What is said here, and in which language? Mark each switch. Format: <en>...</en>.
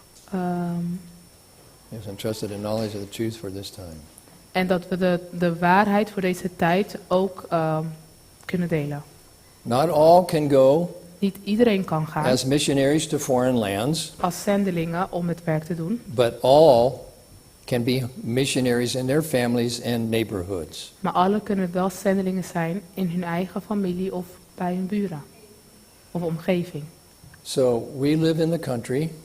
<en>He has entrusted a knowledge of the truth for this time.</en> <nl>En dat we de waarheid voor deze tijd ook kunnen delen.</nl> <en>Not all can go</en> <nl>Niet iedereen kan gaan</nl> <en>as missionaries to foreign lands,</en> <nl>als zendelingen om het werk te doen.</nl> <en>but all can be missionaries in their families and neighborhoods.</en> <nl>Maar alle kunnen wel zendelingen zijn in hun eigen familie of bij hun buren. Of omgeving.</nl> <en>So we live in the country.</en>